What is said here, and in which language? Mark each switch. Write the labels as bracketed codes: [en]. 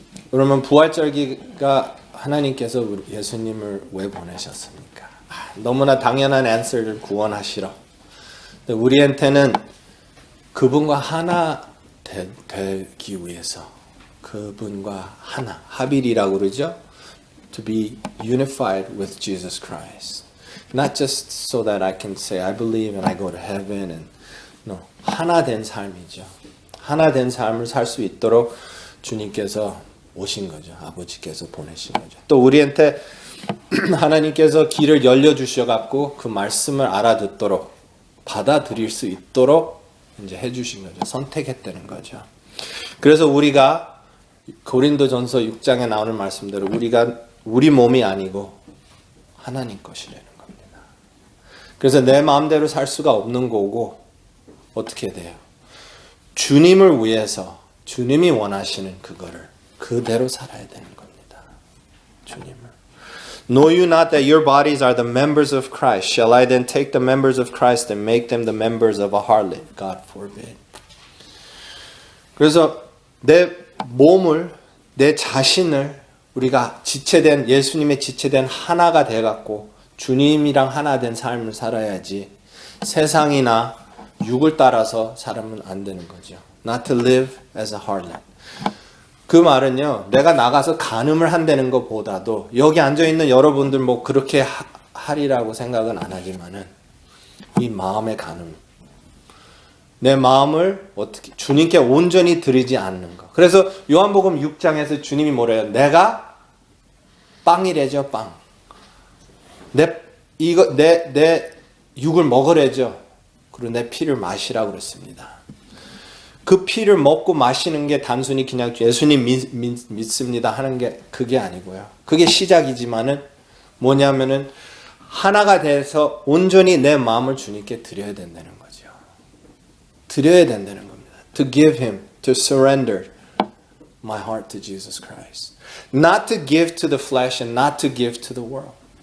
[ko] 그러면 부활절기가 하나님께서 예수님을 왜 보내셨습니까? 너무나 당연한 answer를 구원하시러. 우리한테는 그분과 하나 되기 위해서 그분과 하나, 합일이라고 그러죠. [en] To be unified with Jesus Christ. Not just so that I can say I believe and I go to heaven and no. [ko] 하나 된 삶이죠. 하나 된 삶을 살 수 있도록 주님께서 오신 거죠. 아버지께서 보내신 거죠. 또 우리한테 하나님께서 길을 열려주셔 갖고 그 말씀을 알아듣도록 받아들일 수 있도록 이제 해주신 거죠. 선택했다는 거죠. 그래서 우리가 고린도전서 6장에 나오는 말씀대로 우리가 우리 몸이 아니고 하나님 것이라는 겁니다. 그래서 내 마음대로 살 수가 없는 거고 어떻게 돼요? 주님을 위해서 주님이 원하시는 그거를 그대로 살아야 되는 겁니다. 주님을. [en] Know you not that your bodies are the members of Christ? Shall I then take the members of Christ and make them the members of a harlot? God forbid. [ko] 그래서 내 몸을, 내 자신을 우리가 지체된 예수님의 지체된 하나가 돼갖고 주님이랑 하나 된 삶을 살아야지 세상이나 육을 따라서 살면 안 되는 거죠. [en] Not to live as a harlot. [ko] 그 말은요, 내가 나가서 간음을 한다는 것보다도 여기 앉아있는 여러분들 뭐 그렇게 하리라고 생각은 안 하지만은 이 마음의 간음. 내 마음을 어떻게 주님께 온전히 드리지 않는 것. 그래서 요한복음 6장에서 주님이 뭐래요? 내가 빵이래죠, 빵. 내 육을 먹으래죠. 그리고 내 피를 마시라고 그랬습니다. 그 피를 먹고 마시는 게 단순히 그냥 예수님 믿습니다 하는 게 그게 아니고요. 그게 시작이지만은 뭐냐면은 하나가 돼서 온전히 내 마음을 주님께 드려야 된다는 거죠. 드려야 된다는 겁니다. [en] To give him, to surrender my heart to Jesus Christ. Not to give to the flesh and not to give to the world.